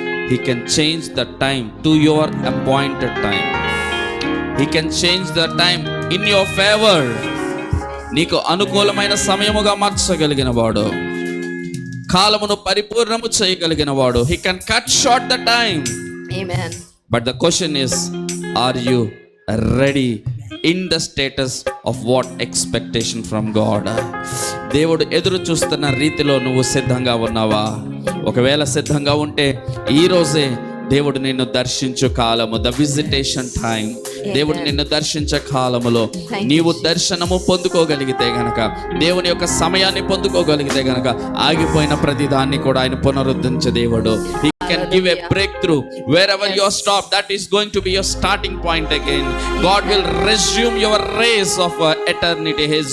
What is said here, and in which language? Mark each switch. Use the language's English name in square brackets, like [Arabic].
[English] He can change the time to your appointed time. He can change the time in your favor. [Telugu] నీకు అనుకూలమైన సమయముగా మార్చగలిగిన వాడు, కాలమును పరిపూర్ణము చేయగలిగిన వాడు. [English] He can cut short the time. Amen. But the question is, are you ready in the status of what expectation from God? [Telugu] దేవుడు ఎదురు చూస్తున్న రీతిలో నువ్వు సిద్ధంగా ఉన్నావా? ఒకవేళ సిద్ధంగా ఉంటే ఈ రోజే దేవుడు నిన్ను దర్శించు కాలము, [English] The visitation time. [Telugu] దేవుడు నిన్ను దర్శించే కాలములో నీవు దర్శనము పొందుకోగలిగితే గనక, దేవుని యొక్క సమయాన్ని పొందుకోగలిగితే గనక, ఆగిపోయిన ప్రతి దాన్ని కూడా ఆయన పునరుద్ధరించే దేవుడు. [English] He can give a breakthrough wherever you are stopped. That is going to be your starting point again. God will resume your race of eternity.